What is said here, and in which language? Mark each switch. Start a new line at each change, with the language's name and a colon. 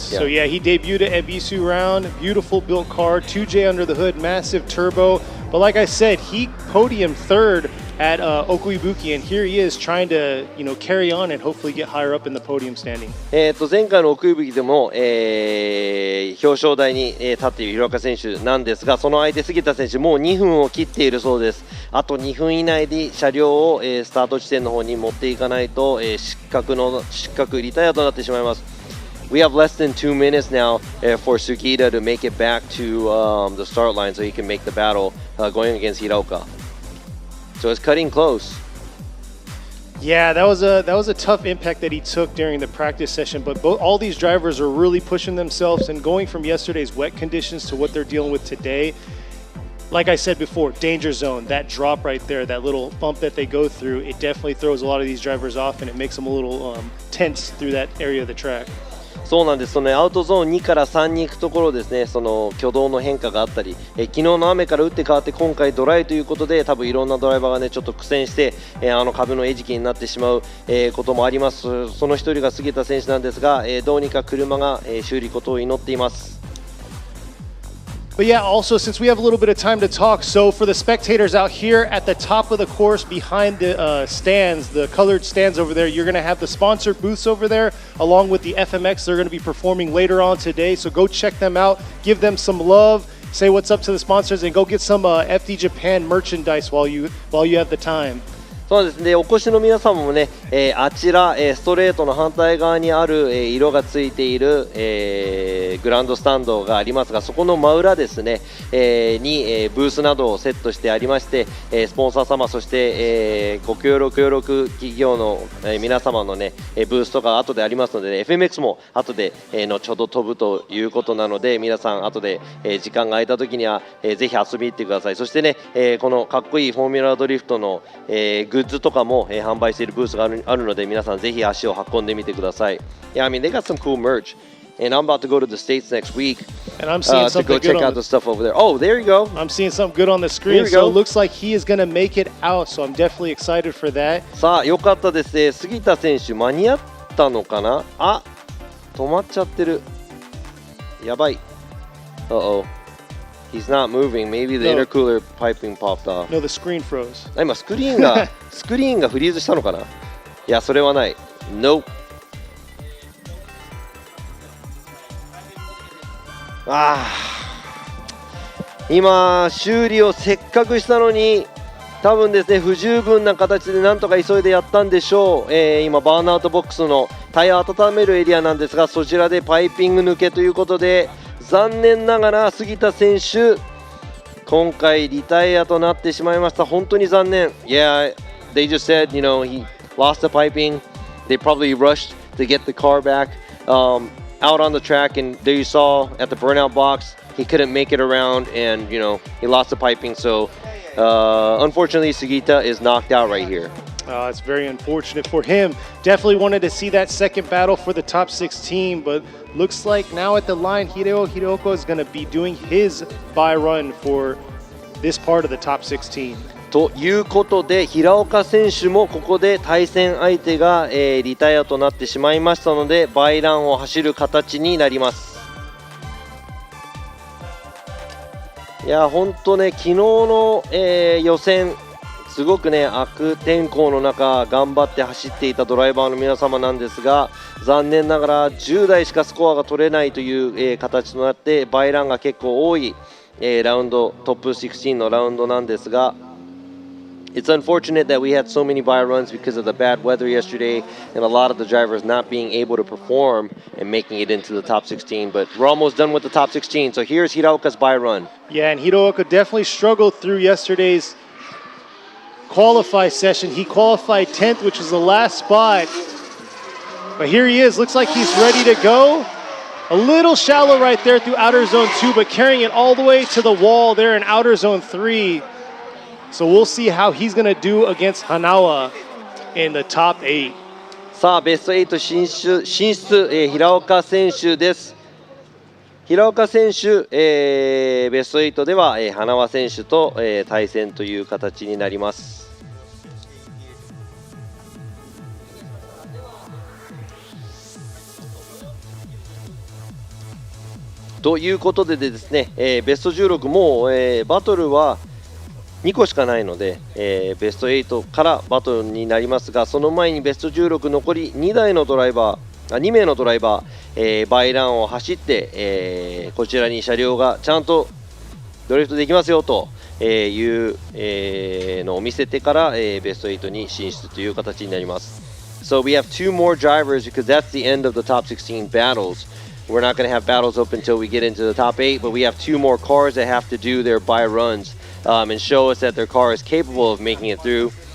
English: So yeah, he debuted at Ebisu round. Beautiful built car, 2J under the hood, massive turbo. But like I said, he podiumed third at Okuibuki, and here he is trying to, carry on and hopefully get higher up in the podium standing.
Japanese: 前回の奥井吹でも、表彰台に立っている平岡選手なんですが、その相手杉田選手もう2分を切っているそうです。あと2分以内で車両を、スタート地点の方に持っていかないと、失格リタイアとなってしまいます。
English: We have less than 2 minutes now for Sugita to make it back to the start line so he can make the battle going against Hiraoka. So it's cutting close. Yeah, that was a tough impact that he took during the practice session. But all these drivers are really pushing themselves and going from yesterday's wet conditions to what they're dealing with today. Like I said before, danger zone, that drop right there, that little bump that they go through, it definitely throws a lot of these drivers off and it makes them a little tense through that area of the track.
Japanese: そうなんです。そのアウトゾーン2から3に行くところですね、その挙動の変化があったり、昨日の雨から打って変わって今回ドライということで、多分いろんなドライバーがねちょっと苦戦して、あの壁の餌食になってしまう、こともあります。その一人が杉田選手なんですが、どうにか車が、修理ことを祈っています。
English: But yeah, also since we have a little bit of time to talk, so for the spectators out here at the top of the course behind the stands, the colored stands over there, you're going to have the sponsored booths over there along with the FMX. They're going to be performing later on today, so go check them out, give them some love, say what's up to the sponsors, and go get some FD Japan merchandise while you have the time.
Japanese: そうですね、お越しの皆様もね、あちら、ストレートの反対側にある、色がついている、グランドスタンドがありますが、そこの真裏ですね、に、ブースなどをセットしてありまして、スポンサー様、そして、ご協力企業の、皆様のね、ブースとか後でありますので、ね、FMX も後で、後ほど飛ぶということなので、皆さん後で、時間が空いた時には、ぜひ遊びに行ってください。そしてね、このかっこいいフォーミュラドリフトの、グッズとかも、販売しているブースがあるので、皆さんぜひ足を運んでみてください。
English: Yeah, I mean, they got some cool merch. And I'm about to go to the States next week and I'm seeing to go check out the stuff over there. Oh, there you go. I'm seeing something good on the screen. So it looks like he is going to make it out. So I'm definitely excited for that.
Japanese: さあ、よかったですね。杉田選手、間に合ったのかなあ、止まっちゃってる。やばい。
English: Uh-oh.He's not moving. Maybe the intercooler piping popped off. No, the screen froze.
Japanese: 今スクリーンがフリーズしたのかな。いや、それはない。
English: Nope.
Japanese: 今修理をせっかくしたのに、多分ですね不十分な形でなんとか急いでやったんでしょう。今バーンアウトボックスのタイヤを温めるエリアなんですが、そちらでパイピング抜けということで。残念ながら杉田選手今回リタイアとなってしまいました。本当に残念。
English: Yeah, they just said, he lost the piping. They probably rushed to get the car back out on the track, and there you saw at the burnout box, he couldn't make it around, and he lost the piping. So unfortunately, Sugita is knocked out right here. It's very unfortunate for him. Definitely wanted to see that second battle for the top 16, but looks like now at the line, Hiraoka is going to be doing his bye run for this part of the top 16.
Japanese: ということで、平岡選手もここで対戦相手が、リタイアとなってしまいましたので、バイランを走る形になります。いや、本当ね、昨日の、予選すごくね悪天候の中頑張って走っていたドライバーの皆様なんですが、残念ながら10台しかスコアが取れないという、形となってバイランが結構多い、ラウンドトップ16のラウンドなんですが、
English: It's unfortunate that we had so many bye runs because of the bad weather yesterday and a lot of the drivers not being able to perform and making it into the top 16. But we're almost done with the top 16. So here's Hiraoka's bye run. Yeah, and Hiraoka definitely struggled through yesterday's qualify session. He qualified 10th, which was the last spot. But here he is. Looks like he's ready to go. A little shallow right there through outer zone 2, but carrying it all the way to the wall there in outer zone 3. So we'll see how he's going to do against Hanawa in the top 8.
Japanese: さあベスト8進出、平岡選手です。平岡選手、ベスト8では、花輪選手と、対戦という形になります。ということでですね、ベスト16もう、バトルは2個しかないので、ベスト8からバトルになりますが、その前にベスト16残り2名のドライバー、バイランを走って、こちらに車両がちゃんとドリフトできますよという、のを見せてから、ベスト8に進出という形になります。
English: So we have two more drivers because that's the end of the top 16 battles. We're not going to have battles up until we get into the top 8, but we have two more cars that have to do their buy runs and show us that their car is capable of making it through.